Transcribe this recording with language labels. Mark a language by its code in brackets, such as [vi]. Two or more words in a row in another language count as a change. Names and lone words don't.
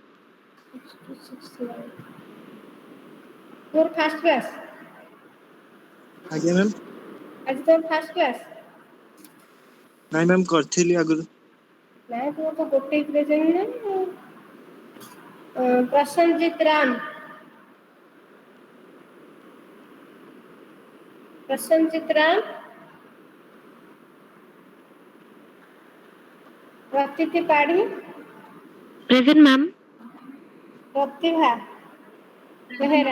[or] 6269 ମୋର [en] first class [or] ଆଜ୍ଞା ମ୍ୟାମ୍। ଆଜି ତୋର [en] first class? [or] ନାଇଁ ମ୍ୟାମ୍ କରିଥିଲି ଆଗରୁ। ନାଇଁ ତୁମର ତ ଗୋଟେ ପ୍ରେଜେଣ୍ଟ ନାହିଁ। ପ୍ରସନ୍ନଜିତ ରାମ, प्रसन्नजीत राम, प्रतीति पाढ़ी, [en] Present, ma'am. [or] प्रतिभा बेहेरा,